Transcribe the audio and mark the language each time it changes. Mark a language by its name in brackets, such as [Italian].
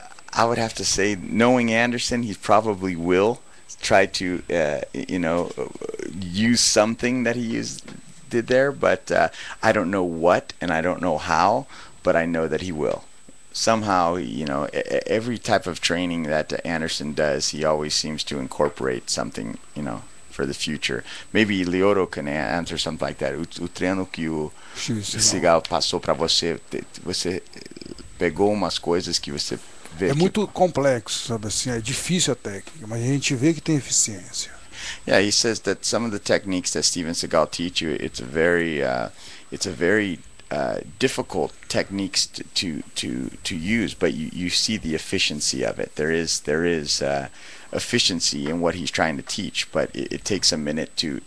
[English] I would have to say, knowing Anderson, he probably will try to, you know, use something that he did there, but I don't know what, and I don't know how, but I know that he will. Somehow, you know, every type of training that Anderson does, he always seems to incorporate something, you know, for the future. Maybe Lyoto can answer something like that. [Portuguese] O treino que o Seagal passou para você, você pegou umas coisas que você vê. É muito complexo, sabe assim, é difícil a técnica, mas a gente vê que tem eficiência. [English] Yeah, he says that some of the techniques that Steven Seagal teach you, it's a very difficult techniques to use, but you see the efficiency of it. There is efficiency in what he's trying to teach, but it takes a minute to